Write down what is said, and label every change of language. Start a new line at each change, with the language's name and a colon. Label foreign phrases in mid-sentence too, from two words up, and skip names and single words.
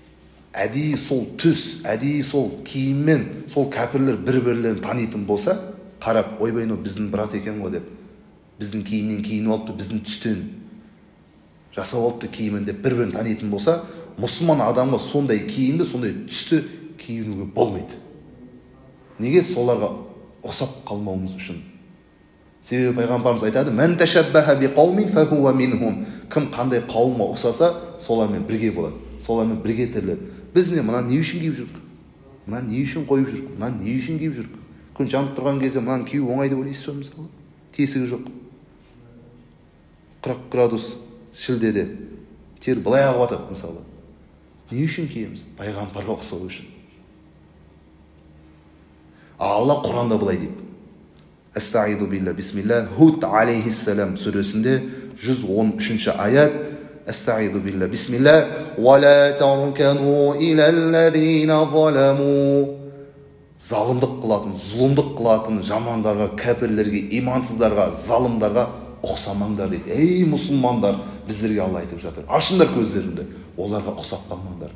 Kazakh: әдейі сол түс, әдейі сол киіммен сол кәпірлер бір-бірлерін танитын болса, қарап, ойбай, біздің брат екен ғой деп, біздің киімнен киініп алыпты, біздің түстен жасап алыпты киімін деп бір-бірін танитын болса, мұсылман адамға сондай киімді, сондай түсті киінуге болмайды. Неге? Соларға ұқсап қалмауымыз үшін. Себебі пайғамбарымыз айтады:
Arabic: "من تشبه بقوم فهو منهم."
Kazakh: Кім қандай қауымға ұқсаса, солармен бірге болады, солармен бірге тіріледі. Біз мына не үшін киіп жүрік? Мына не үшін қойып жүрік? Мына не үшін киіп жүрік? Күн жанып тұрған кезде мынаны кию оңай деп ойлайсыз ба мысалы? Тесігі жоқ. 40 градус шілдеде тер былай ағып жатады мысалы. Не үшін киеміз? Пайғамбарға ұқсау үшін. Алла Құранда былай дейді.
Arabic: أستعيذ بالله بسم الله.
Kazakh: Худ алейхиссалам сүресінде 113 аят.
Arabic: أستعيذ بالله بسم الله. ولا تركنوا إلى الذين ظلموا.
Kazakh: Залымдық қылатын, зұлымдық қылатын жамандарға, кәпірлерге, имансыздарға, залымдарға ұқсамаңдар дейді. Ей мұсылмандар, біздерге Алла айтып жатыр. Ашыңдар көздеріңді, оларға ұқсап қалмаңдар.